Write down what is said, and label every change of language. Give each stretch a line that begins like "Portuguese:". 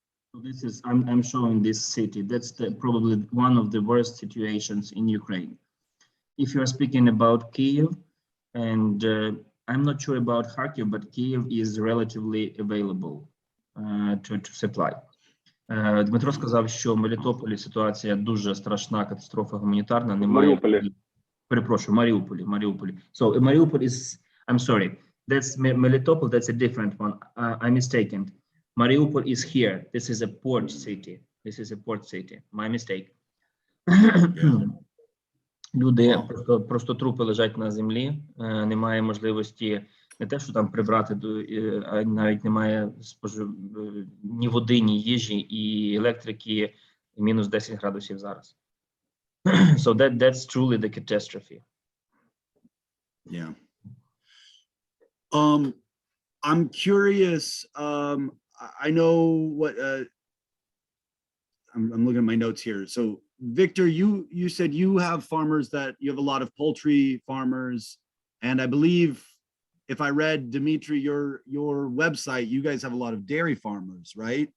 English: So this is, I'm showing this city. That's probably one of the worst situations in Ukraine. If you are speaking about Kyiv, and I'm not sure about Kharkiv, but Kyiv is relatively available to supply.
Ukrainian: Дмитро сказав, що в Мелітополі ситуація дуже страшна, катастрофа гуманітарна. Немає. Перепрошую, Маріуполі.
English: So Mariupol is, I'm sorry, that's Melitopol, that's a different one. I'm mistaken. Mariupol is here. This is a port city. My mistake.
Ukrainian: Люди, просто трупи лежать на землі, немає можливості не те, що там прибрати, а навіть немає ні води, ні їжі, і електрики, і мінус 10 градусів зараз.
English: So that's truly the catastrophe. Yeah. I'm curious, I know what, I'm looking at my notes here. So Victor, you said you have farmers you have a lot of poultry farmers, and I believe if I read Dmitry, your website, you guys have a lot of dairy farmers, right?